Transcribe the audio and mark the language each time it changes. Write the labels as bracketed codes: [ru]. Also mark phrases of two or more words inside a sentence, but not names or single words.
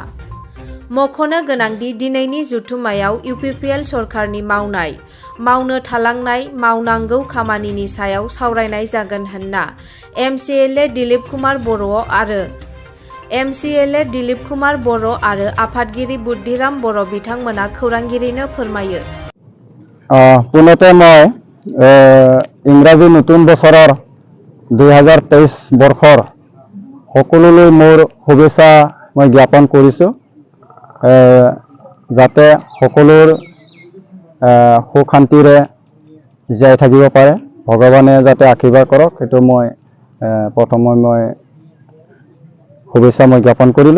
[brx] मख'नो गोनांदि दिनैनि जुथुमायाव इउपिपिएल सरकारनि मावनो थालांनाय मावनांगौ खामानिनि सायाव सावरायनाय जागोन होनना एमसिएलए दिलीप कुमार बर' आरो आफादगिरि बुद्दिराम बर' बिथांमोना खौरांगिरिनो फोरमायो। [as] পুনতে মই ইংৰাজী নতুন বছৰৰ 2023 বৰ্ষৰ সকলোলৈ মোৰ শুভেচ্ছা মই জ্ঞাপন কৰিছোঁ। যাতে সকলোৰ সুখ শান্তিৰে জীয়াই থাকিব পাৰে, ভগৱানে যাতে আশীৰ্বাদ কৰক, সেইটো মই প্ৰথমে মই শুভেচ্ছা মই জ্ঞাপন কৰিলোঁ।